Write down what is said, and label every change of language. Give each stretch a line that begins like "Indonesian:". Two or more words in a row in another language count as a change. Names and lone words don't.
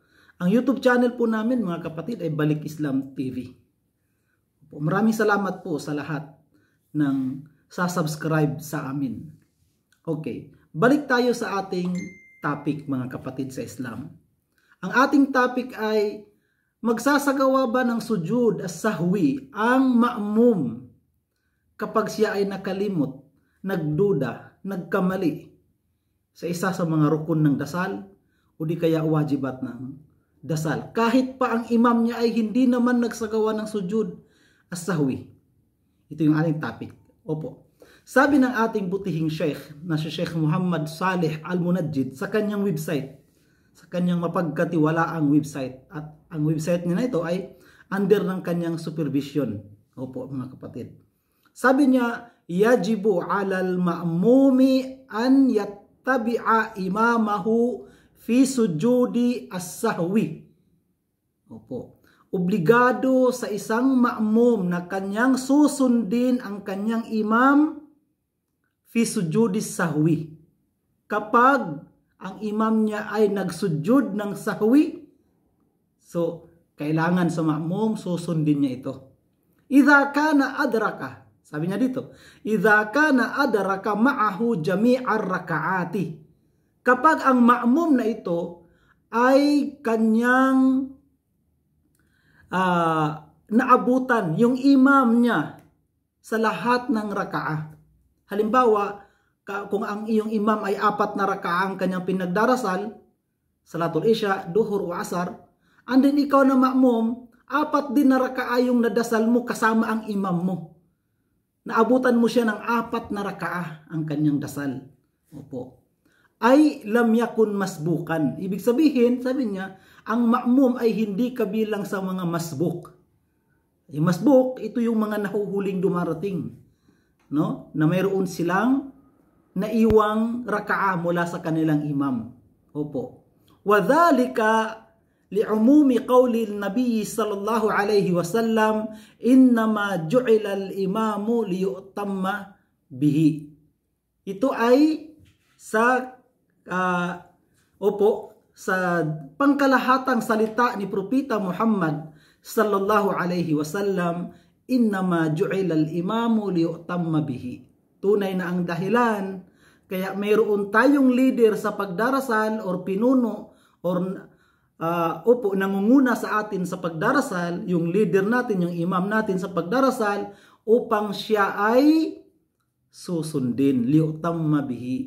Filipino: Ang YouTube channel po namin mga kapatid ay Balik Islam TV. Opo. Maraming salamat po sa lahat ng sasubscribe sa amin. Okay. Balik tayo sa ating topic mga kapatid sa Islam. Ang ating topic ay magsasagawa ba ng
Arabic: سجود السهو
Filipino: ang ma'mum kapag siya ay nakalimot, nagduda, nagkamali sa isa sa mga rukun ng dasal o di kaya wajibat ng dasal. Kahit pa ang imam niya ay hindi naman nagsagawa ng
Arabic: سجود السهو.
Filipino: Ito yung ating topic. Opo. Sabi ng ating butihing sheikh na si Sheikh Muhammad Saleh Al-Munajjid sa kanyang website, sa kanyang mapagkatiwalaang website, at ang website niya na ito ay under ng kanyang supervision. Opo mga kapatid. Sabi niya,
Arabic: يجب على المأموم أن يتابع إمامه في سجود السهو.
Filipino: Opo. Obligado sa isang ma'mum na kanyang susundin ang kanyang imam
Arabic: في سجود السهو.
Filipino: Kapag ang imam niya ay nagsujud ng sahwi, so kailangan sa ma'mum susundin niya ito.
Arabic: إذا كان أدرك,
Filipino: sabi niya dito,
Arabic: إذا كان أدرك معه جميع الركعات.
Filipino: Kapag ang ma'mum na ito ay kanyang naabutan yung imam niya sa lahat ng raka'ah. Halimbawa, kung ang iyong imam ay 4 na raka'a ang kanyang pinagdarasal,
Arabic: صلاة العشاء,
Filipino: duhur o asar, and then ikaw na ma'mum, 4 din na raka'a yung nadasal mo kasama ang imam mo. Naabutan mo siya ng 4 na raka'a ang kanyang dasal.
Arabic: Opo. أي لم يكن مسبوقا.
Filipino: Ibig sabihin, sabi niya, ang ma'mum ay hindi kabilang sa mga masbuk. Yung masbuk, ito yung mga nahuhuling dumarating, no? Na mayroon silang naiwang raka'a mula sa kanilang imam. Opo.
Arabic: وذلك لعموم قول النبي صلى الله عليه وسلم إنما جعل الإمام ليؤتم به.
Filipino: Ito ay sa sa pangkalahatang salita ni Propeta Muhammad
Arabic: صلى الله عليه وسلم, إنما جعل الإمام ليؤتم به.
Filipino: Tunay na ang dahilan Kaya mayroon tayong leader sa pagdarasal or pinuno or nangunguna sa atin sa pagdarasal, yung leader natin, yung imam natin sa pagdarasal, upang siya ay susundin,
Arabic: ليؤتم به.